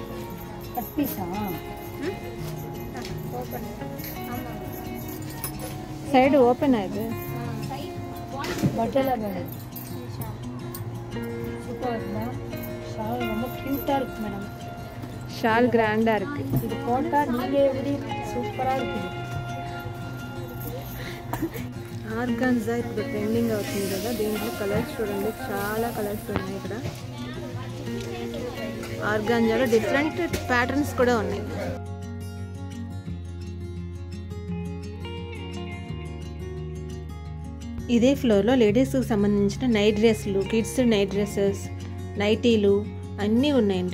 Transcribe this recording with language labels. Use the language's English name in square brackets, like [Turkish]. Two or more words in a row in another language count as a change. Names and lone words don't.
[English] side open [Tamil] ஆயிடுது. பட்டல மேடம் சூப்பர்னா ஷால் ரொம்ப கியூட்டா இருக்கு மேடம். ஷால் கிராண்டா இருக்கு. இது போட்டா நீங்க எப்படி சூப்பரா இருக்கு. [Telugu] ఆర్గాన్జా ఇప్పుడు ట్రెండింగ్ అవుతుంది కదా, దీంట్లో కలర్స్ చూడండి, చాలా కలర్స్ ఉన్నాయి. ఇక్కడ ఆర్గాన్జాలో [English] different patterns [Telugu] కూడా ఉన్నాయి. ఇదే ఫ్లోర్లో లేడీస్కి సంబంధించిన నైట్ డ్రెస్లు, [English] kids night dresses, [Telugu] నైటీలు అన్నీ ఉన్నాయండి.